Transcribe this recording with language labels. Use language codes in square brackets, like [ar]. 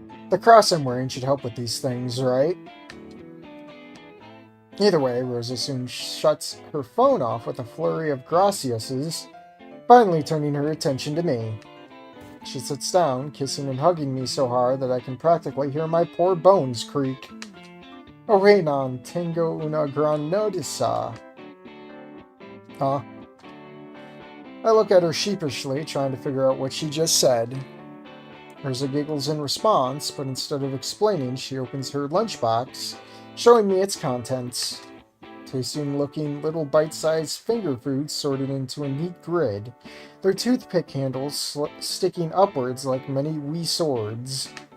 [en] The cross I'm wearing should help with these things, right? Either way, Rosa soon shuts her phone off with a flurry of graciases, finally turning her attention to me. She sits down, kissing and hugging me so hard that I can practically hear my poor bones creak. Oh, wait on, [es] tengo una gran noticia. [en] Huh? I look at her sheepishly, trying to figure out what she just said. Rosa giggles in response, but instead of explaining, she opens her lunchbox, showing me its contents. Tasty-looking little bite-sized finger foods sorted into a neat grid, their toothpick handles sticking upwards like many wee swords.